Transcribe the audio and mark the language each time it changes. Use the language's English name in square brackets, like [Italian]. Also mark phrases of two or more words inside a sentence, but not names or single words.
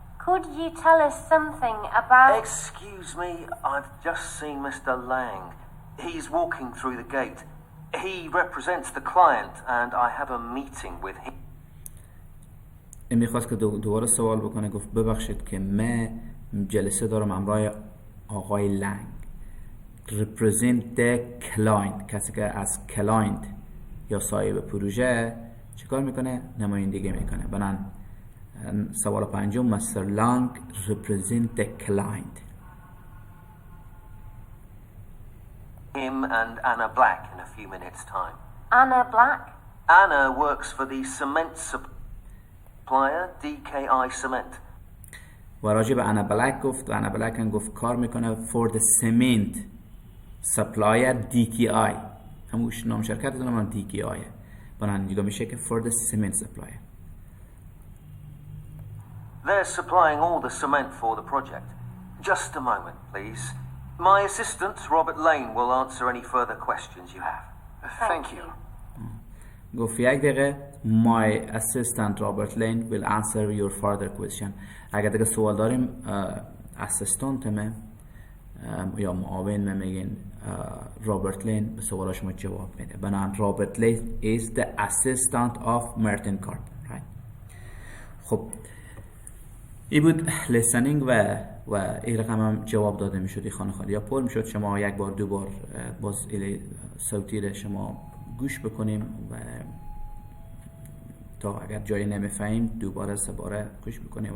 [English] Could you tell us something about... Excuse me, I've just seen Mr. Lang. He's walking through the gate. He represents the client and I have a meeting with him. [Persian] این میخواست که دوباره سوال بکنه. گفت ببخشید که من جلسه دارم همراه آقای لنگ. [English] represent the client، [Persian] کسی که از کلاینت یا صاحب پروژه چیکار میکنه؟ نمایندگی میکنه. بنابراین سوال پنجم، [English] Mr. Lang represent the client. Him and Anna Black in a few minutes' time. Anna Black? Anna works for the cement supplier DKI Cement. [Persian] و راجع به انا بلک گفت و انا بلک هم گفت کار میکنه [English] for the cement supplier DKI. [Persian] هموش نام شرکت دونم هم DKI. بنابراین دیگه میشه که [English] for the cement supplier. They're supplying all the cement for the project. Just a moment, please. My assistant, Robert Lane, will answer any further questions you have. Thank you. [Persian] گفت یک دقیقه [English] my assistant Robert Lane will answer your further question. [Persian] اگر دیگه سوال داریم اسیستانتمه یا معاون میگین رابرت لین به سوال شما جواب میده. [English] بنابراین رابرت لین is the assistant of Martin Carp. right? [Persian] خب این بود listening و این رقم هم جواب داده میشد. این خانه خالی یا پر میشد. شما یک بار دو بار باز صوتی رو شما گوش بکنیم و تا اگر جایی نمیفهمیم دوباره سه باره گوش بکنیم.